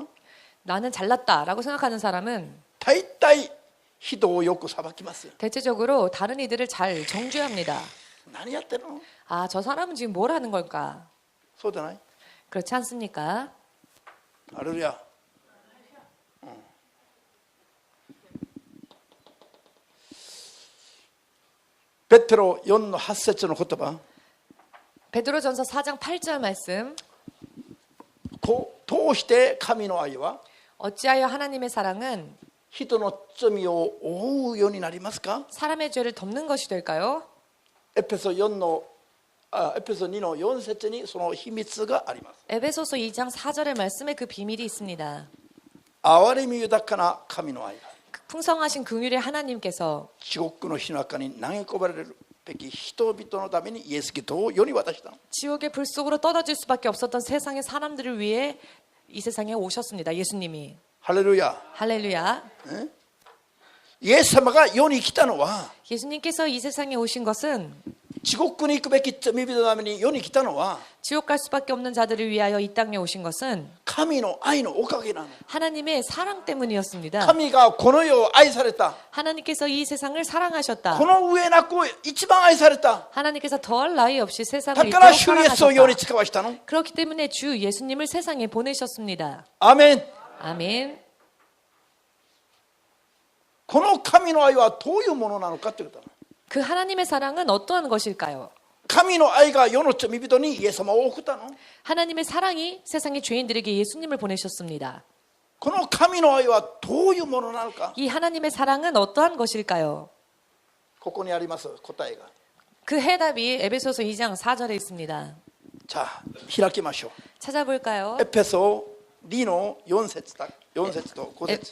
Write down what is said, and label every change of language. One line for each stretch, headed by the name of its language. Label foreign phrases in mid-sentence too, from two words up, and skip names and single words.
Korean: 나는 잘났다라고 생각하는 사람은
Japanese: 大体人をよく裁きます。
Korean: 대체적으로 다른 이들을 잘 정죄합니다.
Japanese: 何やってるの。
Korean: 아, 저 사람은 지금 뭘 하는 걸까?
Japanese: そうじゃない。
Korean: 그렇지 않습니까?
Japanese: ハレルヤ。ペテロ4の8節の言葉。
Korean: 베드로전서 4장 8절 말씀.
Japanese: 通して神の愛は
Korean: 어찌하여 하나님의 사랑은
Japanese: 人の罪を覆うようになりますか。
Korean: 사람의 죄를 덮는 것이 될까요?
Japanese: エペソ4のエペソ2の4節にその秘密があります。
Korean: 에베소서 2장 4절의 말씀에 그 비밀이 있습니다.
Japanese: 憐れみ豊かな神の愛が
Korean: 풍성하신 긍휼의 하나님께서
Japanese: 地獄の火の中に投げ込まれるべき人々のためにイエス・キリストを世に渡したの。
Korean: 지옥의 불 속으로 떨어질 수밖에 없었던 세상의 사람들을 위해 이 세상에 오셨습니다. 예수님이.
Japanese: ハレルヤ。
Korean: 할렐루야.
Japanese: イエス様が世に来たのは
Korean: 예수님께서 이 세상에 오신 것은
Japanese: 地獄に行くべき罪人のために世に来たのは
Korean: 지옥 갈 수밖에 없는 자들을 위하여 이 땅에 오신 것은
Japanese: 神の愛のおかげなの。
Korean: 하나님의 사랑 때문이었습니다.
Japanese: 神がこの世を愛された。
Korean: 하나님께서 이 세상을 사랑하셨다.
Japanese: この上なく一番愛された。
Korean: 하나님께서 더할 나위 없이
Japanese: だ
Korean: 세상을
Japanese: か
Korean: 이토록
Japanese: ら主イエスを世に
Korean: 사랑하셨다.
Japanese: 使わしたの。
Korean: 그렇기 때문에 주 예수님을 세상에 보내셨습니다.
Japanese: アーメン。
Korean: 아멘.
Japanese: この神の愛はどういうものなのかということだ。
Korean: 그 하나님의 사랑은 어떠한 것일까요?
Japanese: 神の愛が世の罪人にイエス様を送ったの。
Korean: 하나님의 사랑이 세상의 죄인들에게 예수님을 보내셨습니다.
Japanese: この神の愛はどういうものなのか。
Korean: 이 하나님의 사랑은 어떠한 것일까요?
Japanese: ここにあります答えが。
Korean: 그 해답이 에베소서 2장 4절에 있습니다.
Japanese: じゃあ開きましょう。
Korean: 찾아볼까요?
Japanese: エペソ2の4節だ。4節と5節。